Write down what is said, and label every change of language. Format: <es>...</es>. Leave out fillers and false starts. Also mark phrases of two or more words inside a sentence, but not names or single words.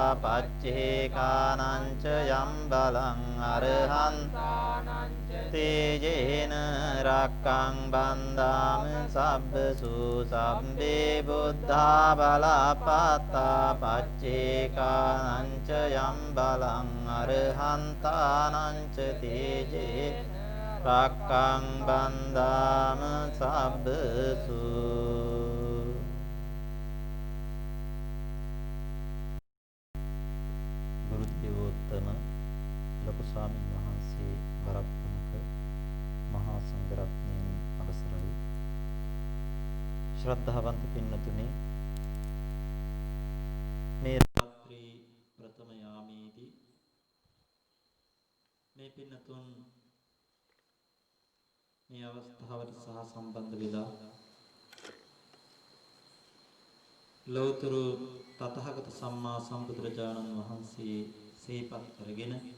<pi>පච්චේකානං ච යම් බලං අරහන්තානං ච තේජේන රක්ඛං බන්දාම සබ්බසු සම්බේ බුද්ධා බලපත්තා පච්චේකානං ච යම් බලං අරහන්තානං ච තේජේන රක්ඛං බන්දාම සබ්බසු.</pi> <si>ගුරු දේවෝත්තම ලොකු ස්වාමීන් වහන්සේ වරක්කමක මහා සංඝරත්නයන් අවසරයි. ශ්‍රද්ධාවන්ත පින්නතුනි, මේ රාත්‍රී ප්‍රථම යාමේදී මේ පින්නතුන් මේ අවස්ථාවට සහ සම්බන්ධ වෙලා ලෝතර තථාගත සම්මා සම්බුදුරජාණන් වහන්සේ සිහිපත් කරගෙන</si>